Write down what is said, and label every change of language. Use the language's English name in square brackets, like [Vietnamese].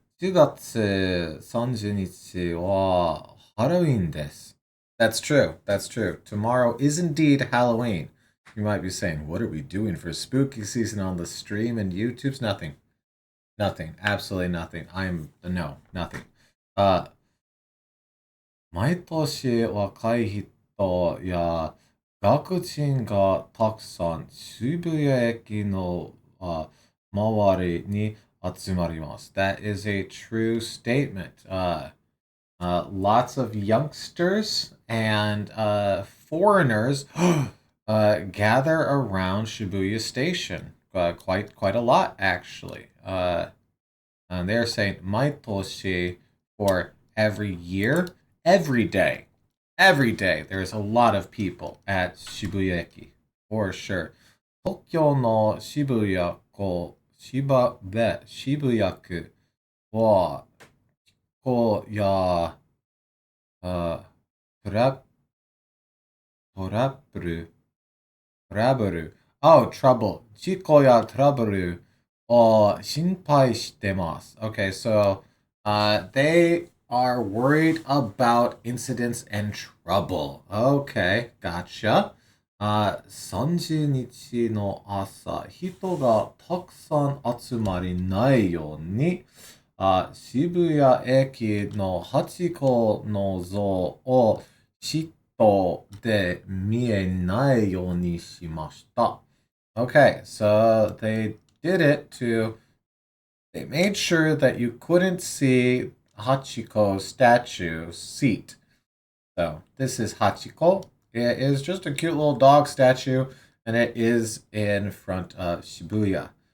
[Japanese] 10月30日はハロウィンです。 [English] That's true. That's true. Tomorrow is indeed Halloween. You might be saying, what are we doing for spooky season on the stream and YouTube's nothing. Nothing. Absolutely nothing. No, nothing. [Japanese] 毎年若い人や学人がたくさん渋谷駅の周りに集まります。 [English] That is a true statement. Lots of youngsters and foreigners gather around Shibuya Station. Quite a lot, actually. And they're saying [Japanese] 毎年 [English] for every year, every day. Every day, there's a lot of people at Shibuya Eki, for sure. [Japanese] 東京の渋谷区、渋谷区は、こうや、トラ、トラブル、トラブル、 [English] oh, trouble. [Japanese] 事故やトラブルを心配してます。 [English] Okay, so, they are worried about incidents and trouble. Okay, gotcha. [Japanese] 30日の朝、人がたくさん集まりないように、渋谷駅のハチ公の像を人で見えないようにしました。 [English] Okay, so they did it they made sure that you couldn't see Hachiko statue seat. So this is Hachiko. It is just a cute little dog statue, and it is in front of Shibuya.